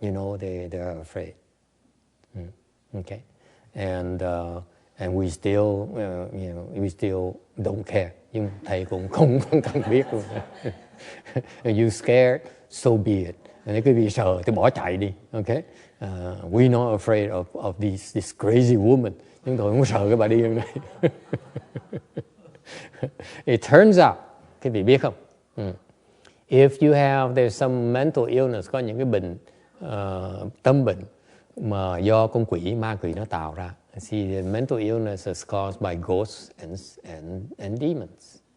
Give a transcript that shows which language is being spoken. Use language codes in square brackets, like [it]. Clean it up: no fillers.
[en] You know, they are afraid. Okay, and we still we still don't care. [vi] Nhưng thầy cũng không cần biết luôn. [en] You scared, so be it. [vi] Nếu quý vị sợ thì bỏ chạy đi. [en] Okay, we're not afraid of this crazy woman. [vi] Chúng tôi không sợ cái bà điên này. [en] It turns out, [vi] quý vị biết không? [en] If you there's some mental illness, [vi] có những cái bệnh tâm bệnh mà do con quỷ, ma quỷ nó tạo ra. [en] See, the mental illness is caused by ghosts and demons.